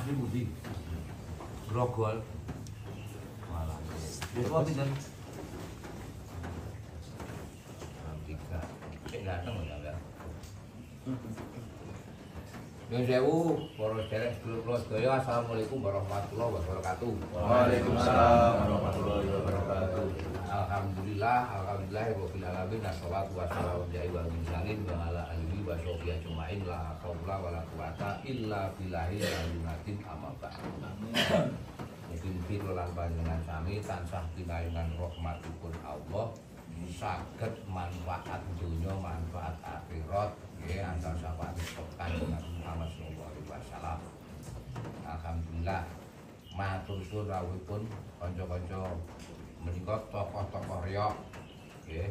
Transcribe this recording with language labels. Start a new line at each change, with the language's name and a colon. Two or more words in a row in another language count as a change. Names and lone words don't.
Javanese: Asli budi. Grogol. Malah. Itu pinten? 3. Cek ganteng lho ya. Nyuwun sewu, para sedherek sedulur kula sedaya,
Arabic: السلام عليكم ورحمة الله وبركاته. وعليكم السلام ورحمة الله وبركاته. الحمد لله، رب العالمين، والصلاة والسلام على مرسلين وعلى آله وصحبه أجمعين، لا حول ولا قوة إلا بالله العلي العظيم، أما بعد.
Javanese: Mugi-mugi kula lan panjenengan sami tansah pinaringan rahmatipun Allah, saged manfaat donya, manfaat akhirat, nggih asal sapane Kanjeng Muhammad
Arabic: صلى الله عليه وسلم.
Javanese: Alhamdulillah, matur suwun rawuhipun kanca-kanca menika tokoh-tokoh Riok, nggih.